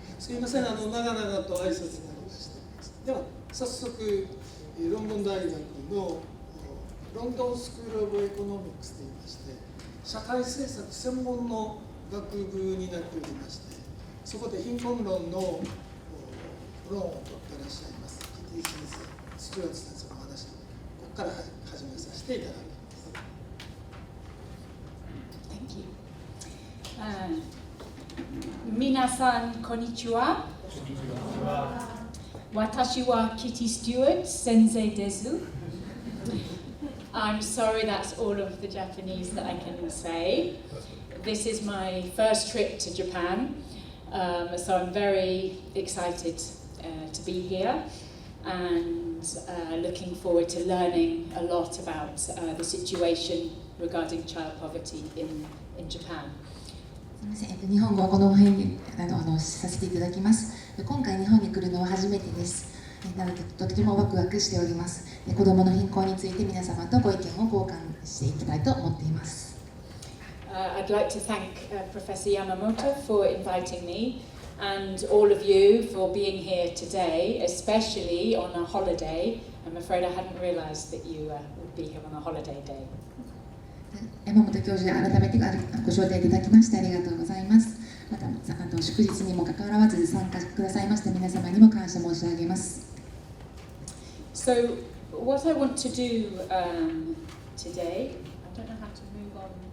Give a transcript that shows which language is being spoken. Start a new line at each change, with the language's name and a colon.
Japanese: すいません、長々と挨拶になりまして、では早速ロンドン大学のロンドンスクール・オブ・エコノミクスといいまして社会政策専門の学部になっておりまして、そこで貧困論の論を取っていらっしゃいますキティ先生、スチュワート先生のお話、ここから始めさせていただきます。
English: Thank you.
Japanese: 皆さんこんにちは。私はキティ・スチュワート先生です。
English: I'm sorry, that's all of the Japanese that I can say. This is my first trip to Japan, so I'm very excited to be here and looking forward to learning a lot about the situation regarding child poverty in Japan.
Japanese: すみません、日本語をこの辺にさせていただきます。今回日本に来るのは初めてです。なのでとてもワクワクしております。子どもの貧困について皆様とご意見を交換していきたいと思っています。
English: I'd like to thank Professor Yamamoto for inviting me and all of you for being here today, especially on a holiday. I'm afraid I hadn't realized that you would be here on a holiday day.
Japanese: 山本教授、改めてご招待いただきましてありがとうございます。また祝日にもかかわらず参加くださいました皆様にも感謝申し上げます。
English: So, what I want to do today, I don't know how to move on.